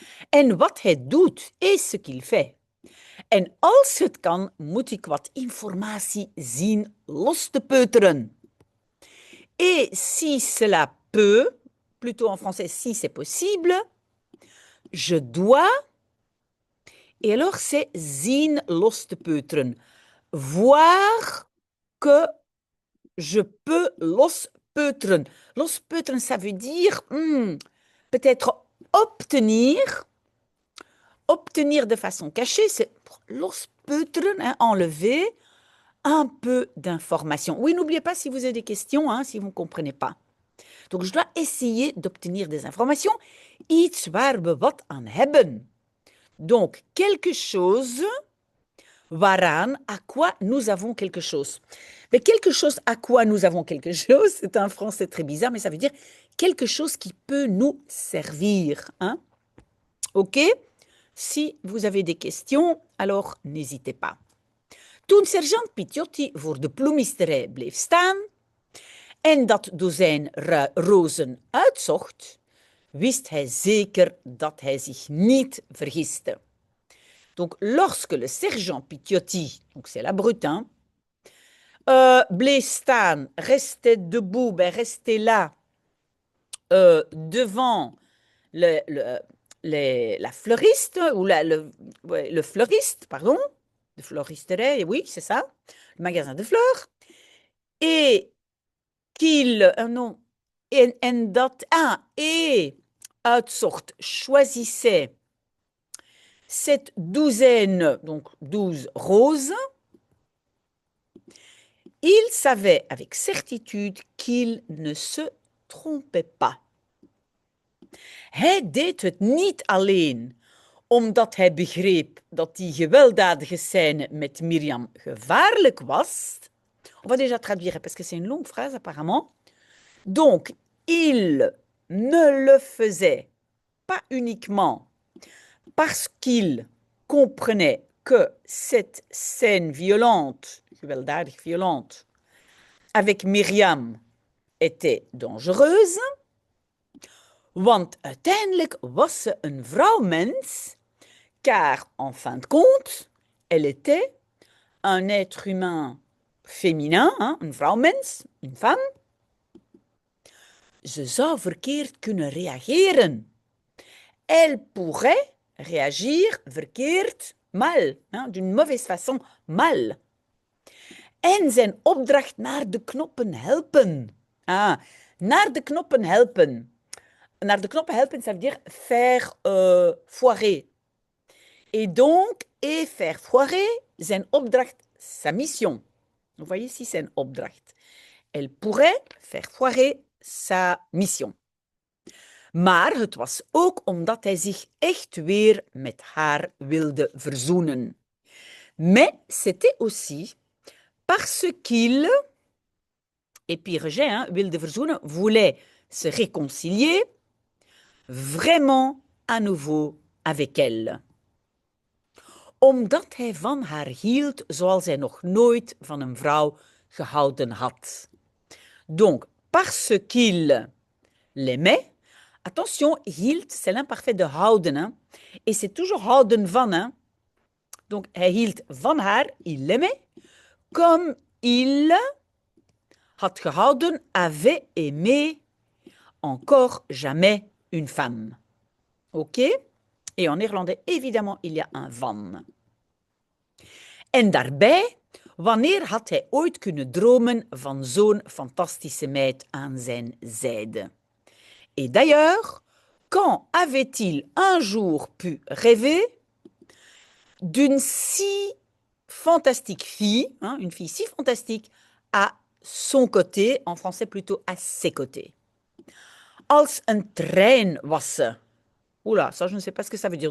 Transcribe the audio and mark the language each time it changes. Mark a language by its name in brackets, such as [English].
[Dutch] En wat hij doet, is [French] ce qu'il fait. [Dutch] En als het kan, moet ik wat informatie zien los te peuteren. [French] Et si cela peut, plutôt en français, si c'est possible, je dois, et alors c'est [Dutch] zien los te peuteren. [French] Voir que je peux los peuteren. Los peuteren, ça veut dire peut-être obtenir de façon cachée, c'est los peuteren, hein, enlever un peu d'informations. Oui, n'oubliez pas si vous avez des questions, hein, si vous ne comprenez pas. Donc, je dois essayer d'obtenir des informations. [Dutch] Iets waar we wat aan hebben. [French] Donc, quelque chose waaraan, à quoi nous avons quelque chose. Mais quelque chose à quoi nous avons quelque chose, c'est un français très bizarre, mais ça veut dire quelque chose qui peut nous servir. Hein? OK? Si vous avez des questions, alors n'hésitez pas. [Dutch] Toen sergeant Piciotti voor de bloemisterij bleef staan en dat dozijn rozen uitzocht, wist hij zeker dat hij zich niet vergiste. [French] Donc, lorsque le sergent Piciotti, donc c'est la brute, hein, [Dutch] bleef staan, [French] restait debout, restait là, devant la fleuriste, ou le fleuriste, pardon, de floristerie, oui, c'est ça, le magasin de fleurs, et qu'il, non, [Dutch] en dat, [French] et uitzocht, choisissait cette douzaine, donc 12 roses, il savait avec certitude qu'il ne se trompait pas. [Dutch] Hij deed het niet alleen omdat hij begreep dat die gewelddadige scène met Myriam gevaarlijk was. [French] On va déjà traduire parce que c'est une longue phrase apparemment. Donc, il ne le faisait pas uniquement parce qu'il comprenait que cette scène violente, gewelddadig violente, avec Myriam était dangereuse, [Dutch] want uiteindelijk was ze een vrouwmens, [French] car en fin de compte, elle était un être humain féminin, hein, een vrouwmens, une femme. [Dutch] Ze zou verkeerd kunnen reageren. [French] Elle pourrait réagir verkeerd, mal, hein, d'une mauvaise façon, mal. [Dutch] En zijn opdracht naar de knoppen helpen. Naar de knoppen helpen. Naar de knoppen helpen, [French] ça veut dire faire foirer. Et donc, faire foirer, zijn opdracht, sa mission. Vous voyez ici, c'est [Dutch] een opdracht. [French] Elle pourrait faire foirer sa mission. [Dutch] Maar het was ook omdat hij zich echt weer met haar wilde verzoenen. [French] Mais c'était aussi parce qu'il, et puis rejet, hein, [Dutch] wilde verzoenen, [French] voulait se réconcilier vraiment à nouveau avec elle. [Dutch] Omdat hij van haar hield zoals hij nog nooit van een vrouw gehouden had. [French] Donc, parce qu'il l'aimait, attention, hield, c'est l'imparfait de houden. Hein? Et c'est toujours houden van. Hein? Donc, [Dutch] hij hield van haar, [French] il l'aimait, comme il [Dutch] had gehouden, [French] avait aimé encore jamais une femme. OK? Et en néerlandais, évidemment, il y a un van. [Dutch] En daarbij, wanneer had hij ooit kunnen dromen van zo'n fantastische meid aan zijn zijde? [French] Et d'ailleurs, quand avait-il un jour pu rêver d'une si fantastique fille, hein, une fille si fantastique, à son côté, en français plutôt à ses côtés? [Dutch] Als een trein was ze. [French] Oula, ça je ne sais pas ce que ça veut dire.